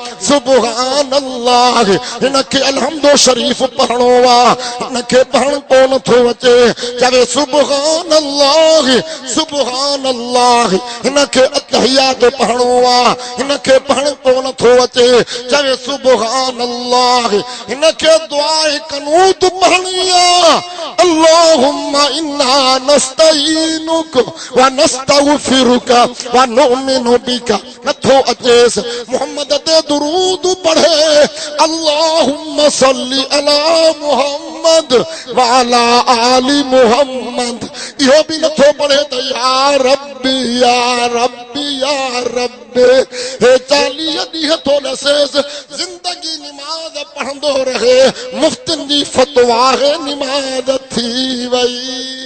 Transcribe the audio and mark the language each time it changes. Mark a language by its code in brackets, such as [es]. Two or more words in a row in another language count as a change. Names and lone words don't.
[sd] हिनखे अलहम्दो शरीफ पढ़णो आहे हिनखे पढ़ण कोन थो अचे चवे [ar] سبحان الله [sd] हिनखे अतहियात पढ़णो आहे हिनखे पढ़ण कोन थो अचे चवे [ar] سبحان الله [sd] हिनखे दुआ कनूत पढ़णी आहे [ar] اللهم إنا نستعينك و نستغفرك و نؤمن بك [sd] नथो अचेस मोहम्मद ते दुरूद पढ़े [ar] اللهم صل على محمد و على آل محمد [sd] इहो भी नथो पढ़े त [ar] يا ربي يا ربي يا ربي [sd] हे 40 ॾींहं थो नसेस जिंदगी निमाज पढ़ंदो रहे मुफ्तिन जी फतवा है निमाज थी वई।